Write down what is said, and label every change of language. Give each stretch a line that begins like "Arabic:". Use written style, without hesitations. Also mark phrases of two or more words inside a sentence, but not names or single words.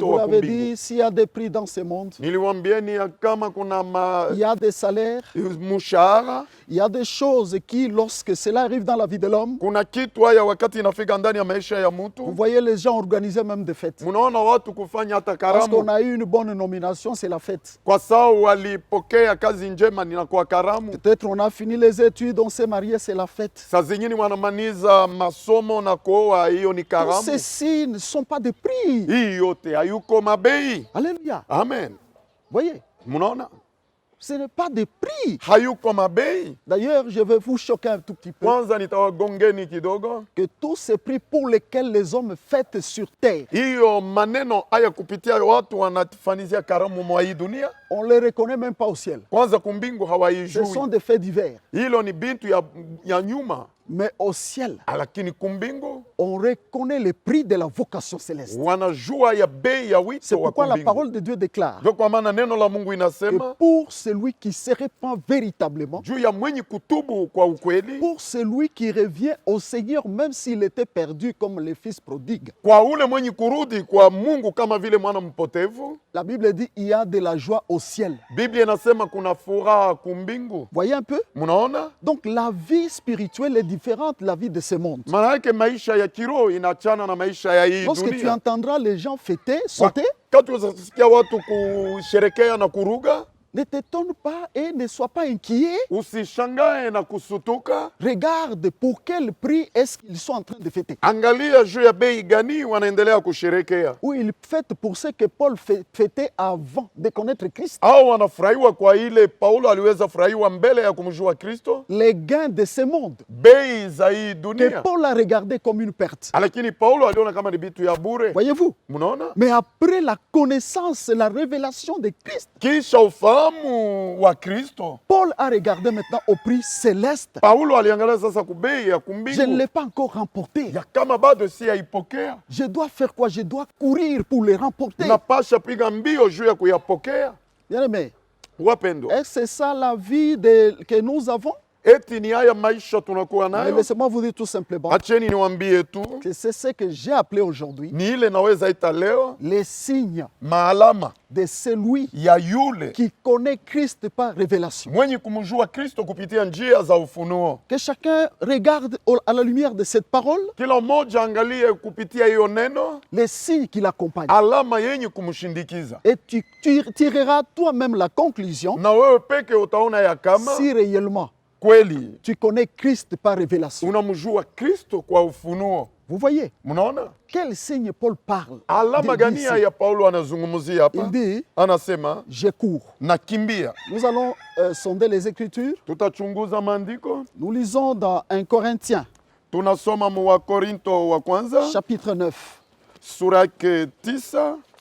French: vous
Swahili: wa
French: l'avais
Swahili: kumbingu.
French: dit, s'il y a des prix dans ce monde,
Swahili: Niliwaambieni ya kama kuna
French: il y a des salaires,
Swahili: mshahara,
French: il y a des choses qui, lorsque cela arrive dans la vie de l'homme,
Swahili: kuna kitu haya wakati inafika ndani ya maisha ya
French: vous
Swahili: mtu.
French: voyez les gens organiser même des fêtes.
Swahili: Munaona watu kufanya hata
French: Parce qu'on
Swahili: karamu
French: a eu une bonne nomination, c'est la fête.
Swahili: kwa sababu walipokea kazi njema, ninakuwa karamu.
French: Peut-être on a fini les études, on s'est marié, c'est la fête.
Swahili: Saa zingine wanamaliza masomo na kuoa, hiyo ni
French: Tous
Swahili: karamu.
French: ceci ne sont pas des prix.
Swahili: Hii yote hayuko mabei.
French: Alléluia. Amen. Voyez,
Swahili: Munaona,
French: ce n'est pas des prix.
Swahili: hayuko mabei.
French: D'ailleurs, je vais vous choquer un tout petit peu.
Swahili: Kwanza nitawagongeni kidogo.
French: Que tous ces prix pour lesquels les hommes fêtent sur terre,
Swahili: Hiyo maneno haya kupitia watu wanafanizia karamu mwa hii dunia,
French: on ne les reconnaît même pas au ciel.
Swahili: kwanza kumbingu
French: Ce
Swahili: hawaijui.
French: sont des faits divers.
Swahili: Hilo ni bintu ya nyuma,
French: Mais au ciel,
Swahili: lakini kumbingu
French: on reconnaît le prix de la vocation céleste.
Swahili: wanajua ya bei ya
French: C'est
Swahili: wito wa
French: pourquoi la
Swahili: kumbingu.
French: parole de Dieu déclare
Swahili: Ndio kwa maana neno la Mungu
French: que
Swahili: inasema
French: pour celui qui se répand véritablement,
Swahili: juu ya mwenye kutubu kwa ukweli,
French: pour celui qui revient au Seigneur, même s'il était perdu comme les fils prodigues,
Swahili: kwa ule mwenye kurudi kwa Mungu kama vile mwana mpotevu.
French: la Bible dit il y a de la joie au ciel.
Swahili: Biblia inasema kuna furaha kumbingu.
French: Voyez un peu?
Swahili: Mnaona?
French: Donc la vie spirituelle est différente de la vie de ce monde.
Swahili: Maana yake maisha ya kiroho inachana na maisha ya hii
French: Lorsque tu
Swahili: dunia.
French: entendras les gens fêter, sauter,
Swahili: Wakati utasikia watu kusherekea na kuruga,
French: ne t'étonne pas et ne sois pas inquiet.
Swahili: usishangae na kusutuka.
French: Regarde pour quel prix est-ce qu'ils sont en train de fêter.
Swahili: Angalia juu ya bei gani wanaendelea kusherekea.
French: Ou ils fêtent pour ce que Paul fêtait avant de connaître Christ.
Swahili: Au wanafurahiwa kwa ile Paulo aliweza furahiwa mbele ya kumjua Kristo,
French: Les gains de ce monde
Swahili: bei za hii
French: que
Swahili: dunia.
French: Paul a regardé comme une perte.
Swahili: Lakini Paulo aliona kama ni vitu ya bure.
French: Voyez-vous?
Swahili: Mnaona?
French: Mais après la connaissance, la révélation de Christ,
Swahili: Kisha ufahamu wa Kristo,
French: Paul a regardé maintenant au prix céleste.
Swahili: Paulo aliangalia sasa kubei ya
French: Je ne
Swahili: kumbingu
French: l'ai pas encore remporté.
Swahili: ya kama bado si yaipokea.
French: Je dois faire quoi? Je dois courir pour les remporter.
Swahili: Napasha piga mbio juu ya kuyapokea.
French: Bien-aimés,
Swahili: Wapendwa,
French: est-ce que c'est ça la vie que nous avons?
Swahili: eti ni haya maisha tunakuwa
French: Mais
Swahili: nayo?
French: laissez-moi vous dire tout simplement
Swahili: Acheni niwaambie tu,
French: que c'est ce que j'ai appelé aujourd'hui
Swahili: ni ile naweza ita leo
French: les signes
Swahili: maalama
French: de celui
Swahili: ya yule
French: qui connaît Christ par révélation.
Swahili: mwenye kumjua Kristo kupitia njia za ufunuo.
French: Que chacun regarde à la lumière de cette parole
Swahili: Kila mmoja angalie kupitia hiyo neno
French: les signes qui l'accompagnent.
Swahili: alama yenye kumshindikiza,
French: Et tu tireras toi-même la conclusion
Swahili: na wewe peke utaona ya kama
French: si réellement
Swahili: kweli
French: tu connais Christ par révélation.
Swahili: unamjua Kristo kwa ufunuo.
French: Vous voyez,
Swahili: Mnaona
French: quel signe Paul parle?
Swahili: alama
French: Dit
Swahili: gani
French: ici.
Swahili: ya Paulo anazungumzia hapa?
French: Il dit,
Swahili: Anasema
French: je cours.
Swahili: nakimbia.
French: Nous allons sonder les Écritures.
Swahili: Tutachunguza maandiko,
French: Nous lisons dans 1 Corinthiens,
Swahili: tunasoma mu wa Korinto wa kwanza
French: chapitre 9.
Swahili: sura yake 9.